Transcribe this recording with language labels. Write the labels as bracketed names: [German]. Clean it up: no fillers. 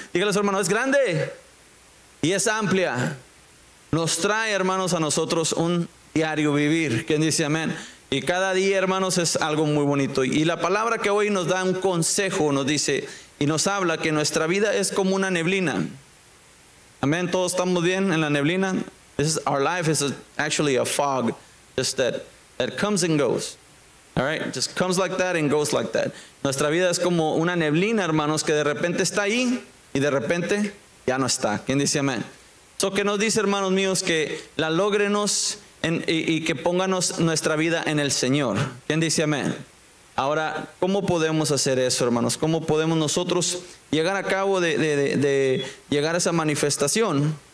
[Spanish] Dígale a su hermano, es grande y es amplia. Nos trae, hermanos, a nosotros un diario vivir. ¿Quién dice amén? Y cada día, hermanos, es algo muy bonito. Y la palabra que hoy nos da un consejo, nos dice y nos habla que nuestra vida es como una neblina. Amén, todos estamos bien en la neblina. [English] Our life is actually a fog, just that comes and goes. All right, just comes like that and goes like that. [Spanish] Nuestra vida es como una neblina, hermanos, que de repente está ahí y de repente ya no está. ¿Quién dice amén? So que nos dice, hermanos míos, que la lógrenos y que pónganos nuestra vida en el Señor. ¿Quién dice amén? Ahora, ¿cómo podemos hacer eso, hermanos? ¿Cómo podemos nosotros llegar a cabo de llegar a esa manifestación?